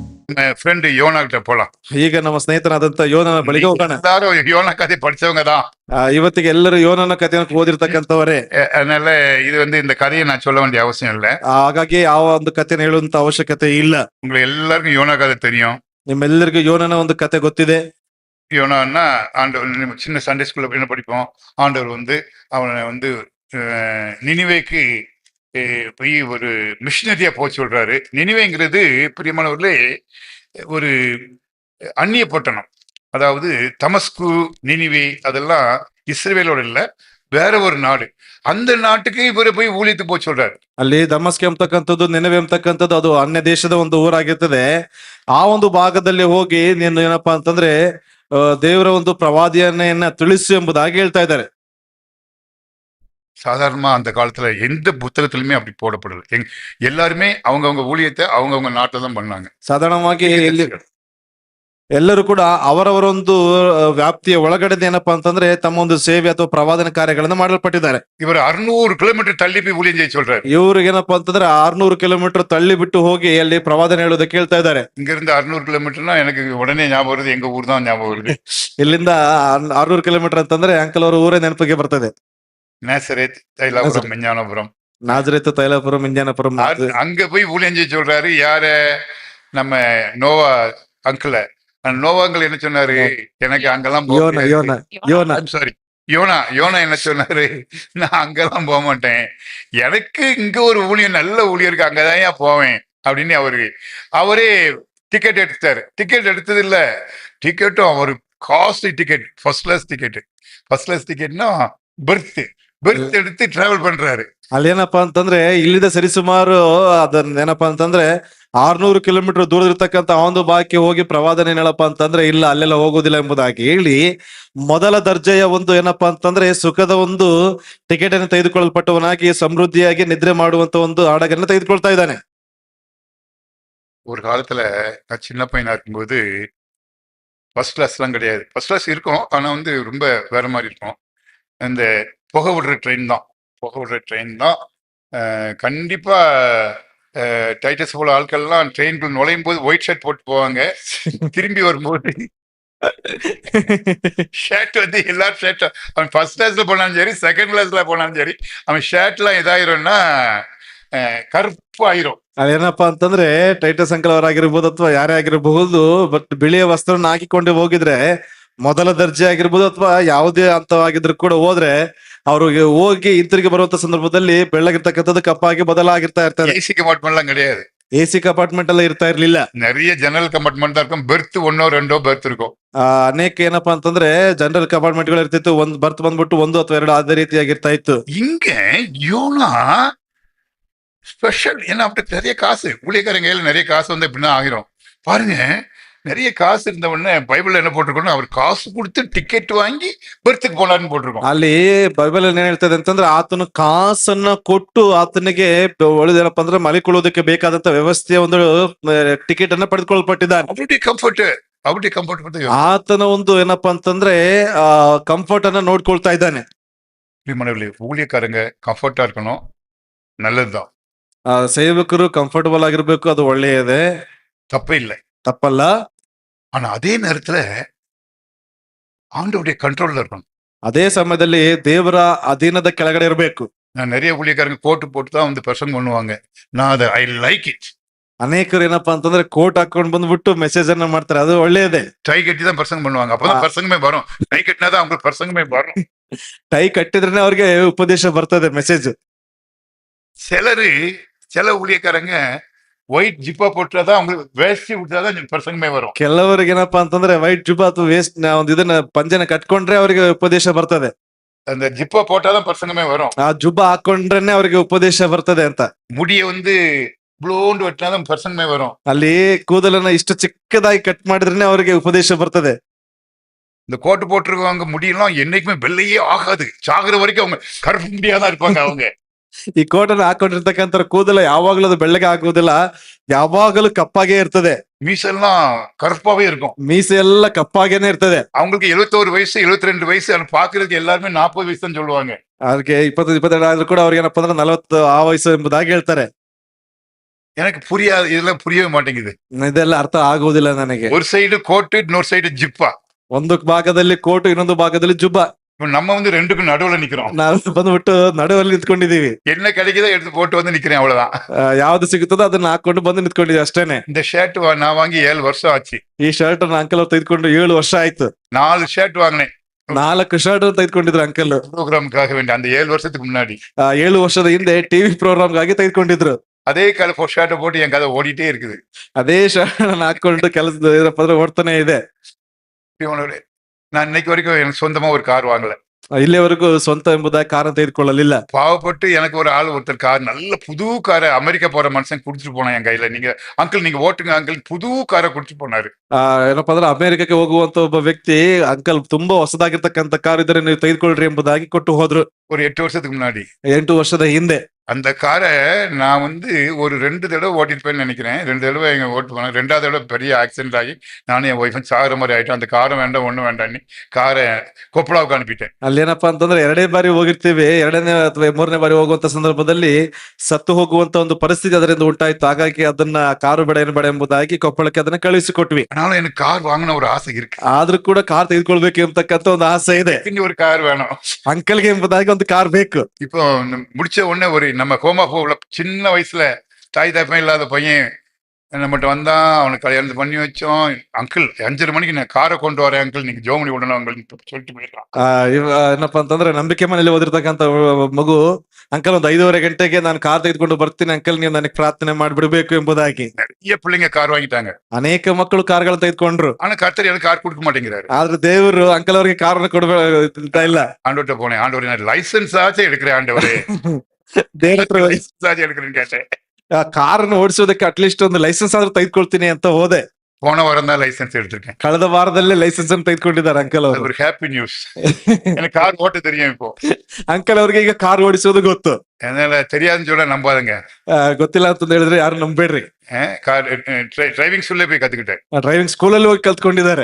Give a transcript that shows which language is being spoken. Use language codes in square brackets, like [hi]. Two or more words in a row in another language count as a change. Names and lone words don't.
[ta] ஃப்ரெண்டு யோனா கிட்ட போலாம். [kn] ಈಗ ನಮ್ಮ ಸ್ನೇಹಿತನಾದಂತ ಯೋನನ ಬಳಿಗೆ ಹೋಗೋಣ. [ta] எல்லாரும் யோனா கதை படிச்சவங்க தான். [kn] ಇವತ್ತಿಗೆ ಎಲ್ಲರೂ ಯೋನನ ಕಥೆಯನ್ನು ಓದಿರ್ತಕ್ಕಂಥವರೇ. [ta] அதனால இது இந்த கதையை நான் சொல்ல வேண்டிய அவசியம் இல்ல. [kn] ಹಾಗಾಗಿ ಯಾವ ಒಂದು ಕಥೆನ ಹೇಳುವಂತ ಅವಶ್ಯಕತೆ ಇಲ್ಲ. [ta] உங்களுக்கு எல்லாருக்கும் யோனா கதை தெரியும். [kn] ನಿಮ್ಮೆಲ್ಲರಿಗೂ ಯೋನನ ಒಂದು ಕತೆ ಗೊತ್ತಿದೆ. [ta] யோனான்னா ஆண்டவர் சின்ன [en] Sunday school [ta] என்ன படிப்போம், ஆண்டவர் அவனை நினிவேக்கு போய் ஒரு மிஷினரியா போக சொல்றாரு. நினிவேங்கிறது பிரியமானவர்களே ஒரு அந்நிய பட்டணம். அதாவது தமஸ்கு, நினிவே அதெல்லாம் இஸ்ரவேலோட இல்ல, வேற ஒரு நாடு. அந்த நாட்டுக்கு இவரை போய் ஊழியத்துக்கு போக சொல்றாரு. [kn] ಅಲ್ಲಿ ದಮಸ್ಕ ಎಂಬತಕ್ಕಂಥದ್ದು, ನೆನವೆ ಎಂಬತಕ್ಕಂಥದ್ದು ಅದು ಅನ್ಯ ದೇಶದ ಒಂದು ಊರಾಗಿರ್ತದೆ. ಆ ಒಂದು ಭಾಗದಲ್ಲಿ ಹೋಗಿ ನೀನು ಏನಪ್ಪಾ ಅಂತಂದ್ರೆ ದೇವರ ಒಂದು ಪ್ರವಾದಿಯನ್ನ ತಿಳಿಸು ಎಂಬುದಾಗಿ ಹೇಳ್ತಾ ಇದ್ದಾರೆ. [ta] சாதாரணமா அந்த காலத்துல எந்த புத்தகத்திலுமே அப்படி போடப்படல. எல்லாருமே அவங்கவுங்க ஊழியத்தை அவங்கவுங்க நாட்டில் தான் பண்ணாங்க. [kn] ಸಾಧಾರಣವಾಗಿ ಎಲ್ಲರೂ ಕೂಡ ಅವರವರೊಂದು ವ್ಯಾಪ್ತಿಯ ಒಳಗಡೆ ಏನಪ್ಪಾ ಅಂತಂದ್ರೆ ತಮ್ಮ ಒಂದು ಸೇವೆ ಅಥವಾ ಪ್ರವಾದನ ಕಾರ್ಯಗಳನ್ನು ಮಾಡಲ್ಪಟ್ಟಿದ್ದಾರೆ. [ta] இவர் 600 கிலோமீட்டர் தள்ளி போய் ஊழியம் செய்ய சொல்றாரு. [kn] ಇವ್ರಿಗೆ ಏನಪ್ಪಾ ಅಂತಂದ್ರೆ 600 ಕಿಲೋಮೀಟರ್ ತಳ್ಳಿ ಬಿಟ್ಟು ಹೋಗಿ ಅಲ್ಲಿ ಪ್ರವಾದನ ಹೇಳೋದಕ್ಕೆ ಹೇಳ್ತಾ ಇದ್ದಾರೆ. [ta] இங்க இருந்து 600 கிலோமீட்டர்னா எனக்கு உடனே ஞாபகம் வருது, எங்க ஊர் தான் ஞாபகம் வருது. [kn] ಇಲ್ಲಿಂದ 600 ಕಿಲೋಮೀಟರ್ ಅಂತಂದ್ರೆ ಅಂಕಲ್ ಅವರ ಊರೇ ನೆನಪಿಗೆ ಬರ್ತದೆ. [ta] நேசரேத், தைலாபுரம், மெஞ்ஞானபுரம். [kn] ನಾಜರೇತ್, ತೈಲಾಪುರಂ, ಇಂಜಾನಪುರಂ. [ta] அங்க போய் ஊழியம் செய்ய சொல்றாரு. யார? நம்ம நோவா அங்கிள. நோவாங்கள் என்ன சொன்னாரு? எனக்கு அங்கெல்லாம் சாரி யோனா என்ன சொன்னாரு? நான் அங்கெல்லாம் போக மாட்டேன், எனக்கு இங்க ஒரு ஊழியம், நல்ல ஊழியம் இருக்கு, அங்கதான் ஏன் போவேன் அப்படின்னு அவரே டிக்கெட் எடுத்தாரு. டிக்கெட் எடுத்தது இல்ல, டிக்கெட்டும் அவரு [en] costly ticket, first class ticket [ta] பெர்த் எடுத்து டிராவல் பண்றாரு. [kn] ಅಲ್ಲೇನಪ್ಪಾ ಅಂತಂದ್ರೆ ಇಲ್ಲಿಂದ ಸರಿಸುಮಾರು ಅದನ್ನ ಏನಪ್ಪಾ ಅಂತಂದ್ರೆ 600 ಕಿಲೋಮೀಟರ್ ದೂರದಿರ್ತಕ್ಕಂಥ ಒಂದು ಬಾಕಿ ಹೋಗಿ ಪ್ರವಾದನೆ ಹೇಳಪ್ಪ ಅಂತಂದ್ರೆ ಇಲ್ಲ, ಅಲ್ಲೆಲ್ಲ ಹೋಗೋದಿಲ್ಲ ಎಂಬುದಾಗಿ ಹೇಳಿ ಮೊದಲ ದರ್ಜೆಯ ಒಂದು ಏನಪ್ಪಾ ಅಂತಂದ್ರೆ ಸುಖದ ಒಂದು ಟಿಕೆಟ್ ಅನ್ನು ತೆಗೆದುಕೊಳ್ಳಲ್ಪಟ್ಟವನಾಗಿ ಸಮೃದ್ಧಿಯಾಗಿ ನಿದ್ರೆ ಮಾಡುವಂತ ಒಂದು ಹಡಗನ್ನು ತೆಗೆದುಕೊಳ್ತಾ ಇದ್ದಾನೆ. [ta] ஒரு காலத்துல நான் சின்ன பையனா இருக்கும்போது [en] first class [ta] எல்லாம் கிடையாது. [en] first class [ta] இருக்கும், ஆனா ரொம்ப வேற மாதிரி இருக்கும். இந்த புகை விடுற ட்ரெயின் தான். கண்டிப்பா டைட்டஸ் போல ஆட்கள்லாம் ட்ரெயின்குள் நுழையும் போது [en] white shirt [ta] போட்டு போவாங்க. திரும்பி வரும்போது ஷர்ட் எல்லாரும் ஷர்ட், அவன் [en] first class [ta] போனாலும் சரி, [en] second class [ta] போனாலும் சரி, அவன் ஷர்ட் எல்லாம் இதாயிரும்னா கர்ப்பு ஆயிரோ. [kn] ಅದೇನಪ್ಪಾ ಅಂತಂದ್ರೆ ಟೈಟಸ್ ಅಂಕಲ್ ಅವರಾಗಿರ್ಬೋದು ಅಥವಾ ಯಾರೇ ಆಗಿರಬಹುದು, ಬಟ್ ಬಿಳಿಯ ವಸ್ತ್ರನ ಹಾಕಿಕೊಂಡು ಹೋಗಿದ್ರೆ ಮೊದಲ ದರ್ಜೆ ಆಗಿರ್ಬೋದು ಅಥವಾ ಯಾವುದೇ ಹಂತವಾಗಿದ್ರು ಕೂಡ ಹೋದ್ರೆ ಅವ್ರಿಗೆ ಹೋಗಿ ಹಿಂತಿರುಗಿ ಬರುವಂತ ಸಂದರ್ಭದಲ್ಲಿ ಬೆಳ್ಳಗಿರ್ತಕ್ಕಂಥದ್ದು ಕಪ್ಪಾಗಿ ಬದಲಾಗಿರ್ತಾ ಇರ್ತಾರೆ. [en] AC compartment [ta] கிடையாது. [en] AC compartment [kn] ಎಲ್ಲ ಇರ್ತಾ ಇರ್ಲಿಲ್ಲ. [ta] நிறைய ஜன்னல் கம்பார்ட்மெண்ட் தான் இருக்கும். பெர்த் 1 2 பெர்ತ್ இருக்கும். [kn] ಅನೇಕ ಏನಪ್ಪಾ ಅಂತಂದ್ರೆ [en] general compartment [kn] ಗಳು ಇರ್ತಿತ್ತು. ಒಂದ್ ಬರ್ತ್ ಬಂದ್ಬಿಟ್ಟು 1 ಅಥವಾ 2 ಅದೇ ರೀತಿಯಾಗಿರ್ತಾ ಇತ್ತು. [ta] இங்க யோனா ஸ்பெஷல். ஏன்னா அப்படி நிறைய காசு, ஊழியக்காரங்க கையில நிறைய காசு எப்படின்னா ஆகிரும். பாருங்க, நிறைய காசு இருந்த உடனே பைபிள்ல என்ன போட்டிருக்கோம், அவர் காசு கொடுத்து டிக்கெட் வாங்கி பெர்த்துக்கு போனார்னு போட்டிருக்கோம். [kn] ಅಲ್ಲಿ ಬೈಬಲ್ ಏನ್ ಹೇಳ್ತದೆ ಅಂತಂದ್ರೆ ಆತನು ಕಾಸನ್ನ ಕೊಟ್ಟು ಆತನಿಗೆ ಒಳ್ಳೆದೇನಪ್ಪ ಅಂದ್ರೆ ಮಲಿಕೊಳ್ಳೋದಕ್ಕೆ ಬೇಕಾದಂತ ವ್ಯವಸ್ಥೆಯ ಒಂದು ಟಿಕೆಟ್ ಅನ್ನ ಪಡೆದುಕೊಳ್ಳಲ್ಪಟ್ಟಿದ್ದಾನೆ. [ta] அவருடைய கம்ஃபர்ட் [kn] ಆತನ ಒಂದು ಏನಪ್ಪಾ ಅಂತಂದ್ರೆ ಕಂಫರ್ಟ್ ಅನ್ನ ನೋಡ್ಕೊಳ್ತಾ ಇದ್ದಾನೆ. [ta] ஊழியக்காரங்க கம்ஃபர்ட்டா இருக்கணும், நல்லதுதான். [kn] ಸೇವಕರು ಕಂಫರ್ಟಬಲ್ ಆಗಿರ್ಬೇಕು, ಅದು ಒಳ್ಳೆಯದೇ, [ta] தப்பே இல்லை, [kn] ತಪ್ಪಲ್ಲ. [ta] ஆனா அதே நேரத்துல ஆண்டவருடைய கண்ட்ரோல்ல இருக்கணும். [kn] ಅದೇ ಸಮಯದಲ್ಲಿ ದೇವರ ಅಧೀನದ ಕೆಳಗಡೆ ಇರಬೇಕು. [ta] நான் நிறைய ஊழியக்காரங்க கோட்டு போட்டு தான் பிரசங்கம் பண்ணுவாங்க. நான் அதை [en] I like it. [kn] ಅನೇಕರು ಏನಪ್ಪಾ ಅಂತಂದ್ರೆ ಕೋಟ್ ಹಾಕೊಂಡ್ ಬಂದ್ಬಿಟ್ಟು ಮೆಸೇಜ್ ಅನ್ನ ಮಾಡ್ತಾರೆ, ಅದು ಒಳ್ಳೆಯದೇ. [ta] ಟೈ ಕಟ್ಟಿ தான் பிரசங்கம் பண்ணுவாங்க, அப்பதான் பிரசங்கமே வரும். ಟೈ கட்டினாதான் அவங்களுக்கு பிரசங்கமே வரும். [kn] ಟೈ ಕಟ್ಟಿದ್ರೆ ಅವ್ರಿಗೆ ಉಪದೇಶ ಬರ್ತದೆ, ಮೆಸೇಜ್. [ta] சில ஊழியக்காரங்க ஒயிட் ஜிப்பா போட்டாதான் அவங்களுக்கு வேஷ்டி விட்டாதான் பிரசங்கமே வரும். [kn] ಕೆಲವರಿಗೆ ಏನಪ್ಪಾ ಅಂತಂದ್ರೆ ವೈಟ್ ಜುಬ್ಬಾ ಅಥವಾ ವೇಸ್ಟ್ ಒಂದು ಇದನ್ನ ಪಂಜನ ಕಟ್ಕೊಂಡ್ರೆ ಅವರಿಗೆ ಉಪದೇಶ ಬರ್ತದೆ. [ta] அந்த ஜிப்பா போட்டாதான் பிரசங்கமே வரும். [kn] ಆ ಜುಬ್ಬಾ ಹಾಕೊಂಡ್ರೇನೆ ಅವರಿಗೆ ಉಪದೇಶ ಬರ್ತದೆ ಅಂತ. [ta] முடிய ಬ್ಲೋಂಡ್ வெட்டினாதான் பிரசங்கமே வரும். [kn] ಅಲ್ಲಿ ಕೂದಲನ್ನ ಇಷ್ಟು ಚಿಕ್ಕದಾಗಿ ಕಟ್ ಮಾಡಿದ್ರೇನೆ ಅವರಿಗೆ ಉಪದೇಶ ಬರ್ತದೆ. [ta] இந்த கோட்டு போட்டிருக்கவங்க முடியெல்லாம் என்னைக்குமே வெள்ளையே ஆகாது, சாகுற வரைக்கும் அவங்க கருப்பு முடியாதான் இருப்பாங்க. அவங்க [kn] ಈ ಕೋಟನ್ನು ಹಾಕೊಂಡಿರ್ತಕ್ಕಂಥ ಕೂದಲ ಯಾವಾಗಲೂ ಅದು ಬೆಳ್ಳಗೆ ಆಗುವುದಿಲ್ಲ, ಯಾವಾಗಲೂ ಕಪ್ಪಾಗೇ ಇರ್ತದೆ. [ta] மீசெல்லாம் கருப்பாவே இருக்கும். [kn] ಮೀಸೆ ಎಲ್ಲ ಕಪ್ಪಾಗೇನೆ ಇರ್ತದೆ. [ta] அவங்களுக்கு 71 வயசு 72 வயசு, பாக்குறதுக்கு எல்லாருமே 40 [kn] ವಯಸ್ಸು ಅಂತ [ta] சொல்லுவாங்க. [kn] ಅವ್ರಿಗೆ 20-22 ಆದ್ರೂ ಕೂಡ ಅವ್ರಿಗೆ ಏನಪ್ಪಾ ಅಂದ್ರೆ 40 ಆ ವಯಸ್ಸು ಎಂಬುದಾಗಿ ಹೇಳ್ತಾರೆ. [ta] எனக்கு புரியாது, இதெல்லாம் புரியவே ಮಾಟೇಂಗಿದೆ. [kn] ಇದೆಲ್ಲ ಅರ್ಥ ಆಗುವುದಿಲ್ಲ ನನಗೆ. [ta] ஒரு சைடு கோட்டு, இன்னொரு சைடு ஜிப்பா. [kn] ಒಂದು ಭಾಗದಲ್ಲಿ ಕೋಟು, ಇನ್ನೊಂದು ಭಾಗದಲ್ಲಿ ಜುಬ್ಬ. [ta] இப்ப நம்ம வந்து ரெண்டுக்கும் நடுவுல நிக்கிறோம். [kn] ನಾವು ಬಂದ್ಬಿಟ್ಟು ನಡುವಲ್ಲಿ ನಿಂತ್ಕೊಂಡಿದೀವಿ. [ta] என்ன கிடைக்குதோ எடுத்து போட்டு வந்து நிக்கிறேன், அவ்வளவுதான். [kn] ಯಾವ್ದು ಸಿಗುತ್ತದೋ ಅದನ್ನ ಹಾಕೊಂಡು ಬಂದು ನಿಂತ್ಕೊಂಡಿದೀವಿ ಅಷ್ಟೇನೆ. [ta] இந்த ஷர்ட் நான் வாங்கி 7 வருஷம் ஆச்சு. [kn] ಈ ಶರ್ಟ್ ಅಂಕಲ್ ಅವ್ರು ತೆಗೆದುಕೊಂಡು 7 ವರ್ಷ ಆಯ್ತು. [ta] 4 ஷர்ட் வாங்கினேன் [kn] 4 ಶರ್ಟ್ ತೆಗೆದುಕೊಂಡಿದ್ರು ಅಂಕಲ್. [ta] ப்ரோக்ராமுக்காக வேண்டி அந்த 7 வருஷத்துக்கு முன்னாடி. [kn] 7 ವರ್ಷದ ಹಿಂದೆ [en] TV program [kn] ತೆಗೆದುಕೊಂಡಿದ್ರು. [ta] அதே கலர் ஷர்ட்டை போட்டு என் கதை ஓடிட்டே இருக்குது. [kn] ಅದೇ ಶರ್ಟ್ ಹಾಕೊಂಡು ಕೆಲಸದ ಏನಪ್ಪಾ ಅಂದ್ರೆ ಓಡ್ತಾನೆ ಇದೆ. [ta] இவனோட நான் இன்னைக்கு வரைக்கும் எனக்கு சொந்தமா ஒரு கார் வாங்கல. [kn] ಇಲ್ಲಿವರೆಗೂ ಸ್ವಂತ ಎಂಬುದಾಗಿ ಕಾರನ್ನು ತೆಗೆದುಕೊಳ್ಳಲಿಲ್ಲ. [ta] பாவப்பட்டு எனக்கு ஒரு ஆள் ஒருத்தர் கார், நல்ல புது காரை அமெரிக்கா போற மனுஷன் குடுத்துட்டு போனான் என் கையில. நீங்க அங்கிள் நீங்க ஓட்டுங்க அங்கிள், புது காரை குடுத்துட்டு போனாரு. [kn] ಏನಪ್ಪಾ ಅಂದ್ರೆ ಅಮೆರಿಕಕ್ಕೆ ಹೋಗುವಂತ ಒಬ್ಬ ವ್ಯಕ್ತಿ ಅಂಕಲ್ ತುಂಬಾ ಹೊಸದಾಗಿರ್ತಕ್ಕಂಥ ಕಾರ್ ಇದ್ರೆ ನೀವು ತೆಗೆದುಕೊಳ್ಳ್ರಿ ಎಂಬುದಾಗಿ ಕೊಟ್ಟು ಹೋದ್ರು. [ta] ஒரு 8 வருஷத்துக்கு முன்னாடி. [kn] 8 ವರ್ಷದ ಹಿಂದೆ [ta] அந்த காரை நான் வந்து ஒரு 2 தடவை ஓட்டிருப்பேன்னு நினைக்கிறேன். 2 தடவை எங்க ஓட்டு போனேன். 2வது தடவை பெரிய ஆக்சிடென்ட் ஆகி நானும் என் ஒய்ஃபும் சாகுற மாதிரி ஆயிட்டோம். அந்த காரை வேண்டாம், ஒண்ணும் வேண்டாம்னு காரை ಕೊಪ್ಪಳಕ್ಕೆ ಅನುಪಿಟ್ಟೆ. [kn] ಅಲ್ಲೇನಪ್ಪಾ ಅಂತಂದ್ರೆ 2ನೇ ಬಾರಿ ಹೋಗಿರ್ತೀವಿ, 2ನೇ ಅಥವಾ 3ನೇ ಬಾರಿ ಹೋಗುವಂತ ಸಂದರ್ಭದಲ್ಲಿ ಸತ್ತು ಹೋಗುವಂತ ಒಂದು ಪರಿಸ್ಥಿತಿ ಅದರಿಂದ ಉಂಟಾಯ್ತು. ಹಾಗಾಗಿ ಅದನ್ನ ಕಾರು ಬೇಡ ಏನು ಬೇಡ ಎಂಬುದಾಗಿ ಕೊಪ್ಪಳಕ್ಕೆ ಅದನ್ನ ಕಳುಹಿಸಿಕೊಟ್ವಿ. [ta] ஆனாலும் எனக்கு கார் வாங்கின ஒரு ஆசை இருக்கு. [kn] ಆದ್ರೂ ಕೂಡ ಕಾರ್ ತೆಗೆದುಕೊಳ್ಬೇಕು ಎಂಬತಕ್ಕಂತ ಒಂದು ಆಸೆ ಇದೆ. [ta] இங்க ஒரு கார் வேணும் [kn] ಅಂಕಲ್ಗೆ ಎಂಬುದಾಗಿ ಒಂದು ಕಾರ್ ಬೇಕು. [ta] இப்போ முடிச்ச உடனே ஒரு நம்ம கோமாப்பூர்ல சின்ன வயசுல தாய் தப்பம் இல்லாத பையன் நம்மகிட்ட வந்தா, அவனுக்கு கல்யாணம் பண்ணி வச்சோம். அங்கிள் 5:30 மணிக்கு நான் காரை கொண்டு வரேன் அங்கிள், நீங்க ஜோமணி விடணும் அங்கிள் சொல்லிட்டு போயிடலாம். [kn] ಏನಪ್ಪಾ ಅಂತಂದ್ರೆ ನಂಬಿಕೆ ಮನೇಲಿ ಓದಿರ್ತಕ್ಕಂಥ ಮಗು ಅಂಕಲ್ ಒಂದು 5:30 ಗಂಟೆಗೆ ನಾನು ಕಾರ್ ತೆಗೆದುಕೊಂಡು ಬರ್ತೀನಿ ಅಂಕಲ್, ನೀವು ನನಗೆ ಪ್ರಾರ್ಥನೆ ಮಾಡ್ಬಿಡ್ಬೇಕು ಎಂಬುದಾಗಿ. [ta] நிறைய பிள்ளைங்க கார் வாங்கிட்டாங்க. [kn] ಅನೇಕ ಮಕ್ಕಳು ಕಾರ್ಗಳನ್ನ ತೆಗೆದುಕೊಂಡ್ರು. [ta] ஆனா கர்த்தர் எனக்கு கார் கொடுக்க மாட்டேங்கிறாரு. [kn] ಆದ್ರೆ ದೇವರು ಅಂಕಲ್ ಅವರಿಗೆ ಕಾರನ್ನ ಕೊಡಬೇಕ ಇಲ್ಲ. [ta] ஆண்டவர்கிட்ட போனேன், ஆண்டவரே நான் லைசன்ஸ் ஆச்சும் எடுக்கிறேன் ஆண்டவரே, [kn] ದೇವ್ರ ಹತ್ರ [ta] லைசன்ஸ் ஆச்சும் எடுக்கிறேன்னு கேட்டேன். [kn] ಕಾರನ್ನು ಓಡಿಸೋದಕ್ಕೆ ಅಟ್ಲೀಸ್ಟ್ ಒಂದು ಲೈಸೆನ್ಸ್ ಆದ್ರೂ ತೆಗೆದುಕೊಳ್ತೀನಿ ಅಂತ ಹೋದೆ. [ta] போன வாரம் தான் லைசன்ஸ் எடுத்திருக்கேன். [kn] ಕಳೆದ ವಾರದಲ್ಲೇ ಲೈಸೆನ್ಸ್ ಅನ್ನು ತೆಗೆದುಕೊಂಡಿದ್ದಾರೆ ಅಂಕಲ್ [ta] அது [kn] ಅವರು. [ta] ஒரு [en] happy news. [ta] எனக்கு கார் ஓட்ட தெரியும் இப்போ. [kn] ಅಂಕಲ್ ಅವ್ರಿಗೆ ಈಗ ಕಾರ್ ಓಡಿಸೋದು ಗೊತ್ತು. [ta] அதனால தெரியாதுன்னு சொல்ல நம்பாதுங்க. [kn] ಗೊತ್ತಿಲ್ಲ ಅಂತ ಹೇಳಿದ್ರೆ ಯಾರು ನಂಬೇಡ್ರಿ. [ta] கார் [en] driving school [ta] போய் கத்துக்கிட்டேன். [en] driving school [kn] ಹೋಗಿ ಕಲ್ತ್ಕೊಂಡಿದ್ದಾರೆ.